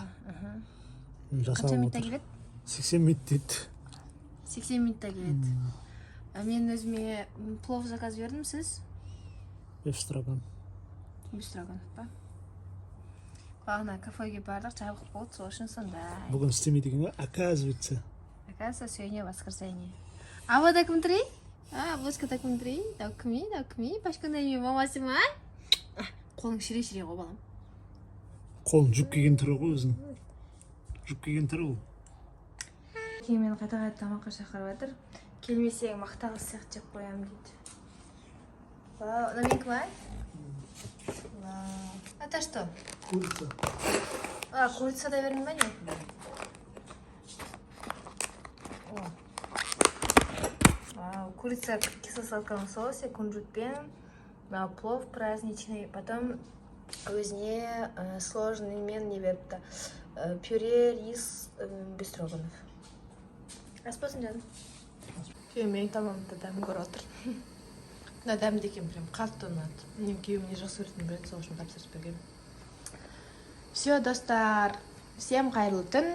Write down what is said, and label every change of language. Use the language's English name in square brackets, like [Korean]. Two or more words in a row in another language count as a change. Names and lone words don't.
[Kazakh] Қанша минутта келеді? 80 минут дейді. 80 минутта келеді. Мен өзіме плов заказ бердім, сіз? Бефстроган. Бефстроган, ба? Бағана кафеге бардық, жабық болды, сол үшін сондай. Бүгін істемейді екен, [Russian] оказывается. Оказывается, сегодня воскресенье. А вот так внутри? Блузка так внутри. [Kazakh] Дәукіме, пашкандай мен мамасы ма? Қолың шіре-шіре ғой, балам. Қолын жүк келген түрі ғой өзің. Жүк келген түрі ол. Кейін мені қайта тамаққа шақырып жатыр. Келмесең мақтағыз сияқты жеп қоямын дейді. Новинка ма? [Russian] Это что? Курица. Курица да верно, не? Курица в кисло-сладком соусе, кунжутпен, плов праздничный, потом [Kazakh] өзіне сложный мен не беріпті. Пюре, рис, бестроганов. Аспасын жаным. Күйеумен тамамды дәмін көріп отыр. Мына дәмді екен прям қатты ұнады. Мен күйеуімне жақсы көретін біледі, сол үшін тапсырыс берген. Все, достар, всем қайырлы түн.